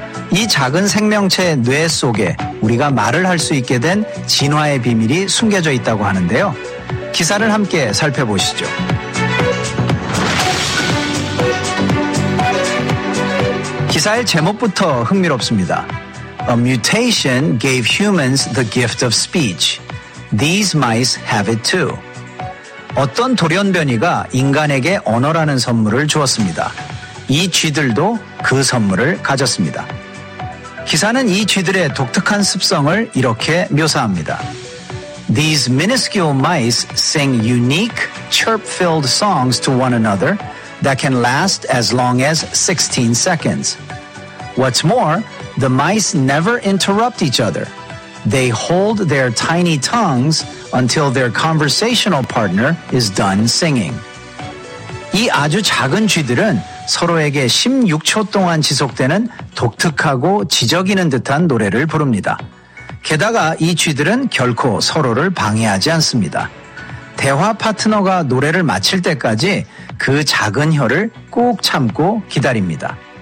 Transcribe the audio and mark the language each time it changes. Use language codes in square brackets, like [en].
[ko] 이 작은 생명체의 뇌 속에 우리가 말을 할 수 있게 된 진화의 비밀이 숨겨져 있다고 하는데요. 기사를 함께 살펴보시죠. 기사의 제목부터 흥미롭습니다. [en] A mutation gave humans the gift of speech. These mice have it too. [ko] 어떤 돌연변이가 인간에게 언어라는 선물을 주었습니다. 이 쥐들도 그 선물을 가졌습니다. 기사는 이 쥐들의 독특한 습성을 이렇게 묘사합니다. [en] These minuscule mice sing unique, chirp-filled songs to one another that can last as long as 16 seconds. What's more, the mice never interrupt each other. They hold their tiny tongues until their conversational partner is done singing. [ko] 이 아주 작은 쥐들은 서로에게 16초 동안 지속되는 독특하고 지저귀는 듯한 노래를 부릅니다. 게다가 이 쥐들은 결코 서로를 방해하지 않습니다. 대화 파트너가 노래를 마칠 때까지 그 작은 혀를 꾹 참고 기다립니다.